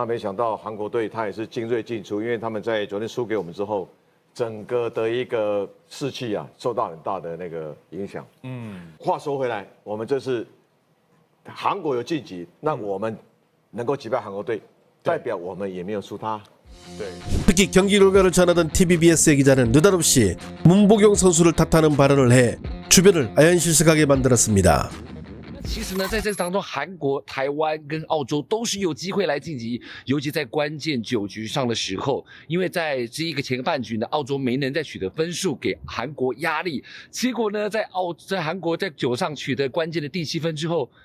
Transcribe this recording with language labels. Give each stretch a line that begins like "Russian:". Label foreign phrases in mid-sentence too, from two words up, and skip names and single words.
Chinese: 那没想到韩国队他也是精锐尽出，因为他们在昨天输给我们之后，整个的一个士气啊受到很大的那个影响。话说回来，我们这次韩国有晋级，那我们能够击败韩国队，代表我们也没有输他。
Korean: 특히 경기 결과를 전하던 TVBS의 기자는 느닷없이 문보경 선수를 탓하는 발언을 해 주변을 아연실색하게 만들었습니다.
Chinese: 其实呢，在这当中，韩国、台湾跟澳洲都是有机会来晋级，尤其在关键9局上的时候，因为在这一个前半局呢，澳洲没能再取得分数，给韩国压力。结果呢，在韩国在9上取得关键的第7分之后。